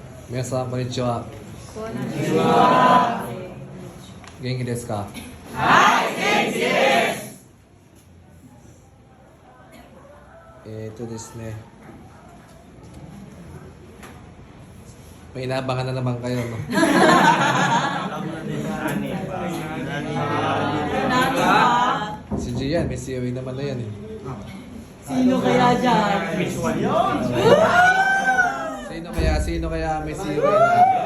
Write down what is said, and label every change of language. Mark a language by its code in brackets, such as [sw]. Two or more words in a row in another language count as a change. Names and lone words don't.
[ja] 皆さんこんにちは。元気ですか？ですね. [tl] May inaabangan na naman kayo, no? Si Gian, may COE naman na yan eh. Sino kaya dyan? Sino kaya may COE na?